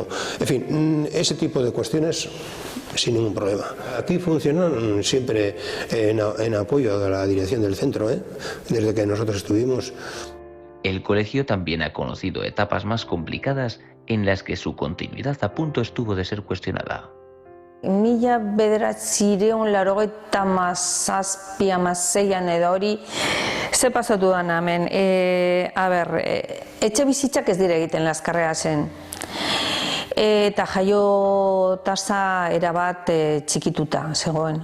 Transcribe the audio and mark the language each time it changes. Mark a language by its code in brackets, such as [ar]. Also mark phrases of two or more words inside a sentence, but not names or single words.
[es] En fin, ese tipo de cuestiones sin ningún problema. Aquí funcionan siempre en apoyo de la dirección del centro, desde que nosotros estuvimos. El colegio también ha conocido etapas más complicadas en las que su continuidad a punto estuvo de ser cuestionada. [eu] 1987an edo hori ze pasatu da hemen. Etxe bizitzak ez dira egiten laskarreasen. Eta jaio tasa erabat txikituta zegoen.